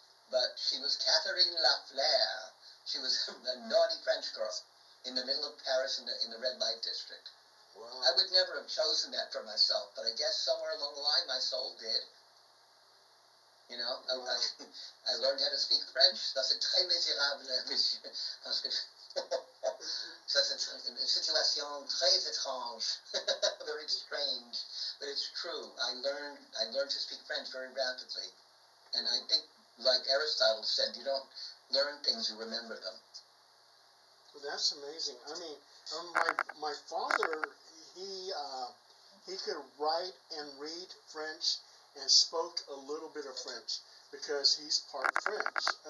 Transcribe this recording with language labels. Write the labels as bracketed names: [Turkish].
[English] But she was Catherine Lafleur. She was a naughty French girl in the middle of Paris in the red light district. Wow. I would never have chosen that for myself, but I guess somewhere along the line my soul did. You know, wow. I learned how to speak French. [French] Ça c'est très misérable, monsieur, parce que ça c'est une situation très étrange, [English] very strange, but it's true. I learned to speak French very rapidly, and I think, like Aristotle said, you don't learn things, you remember them. Well, that's amazing. I mean, my father, he could write and read French and spoke a little bit of French because he's part French.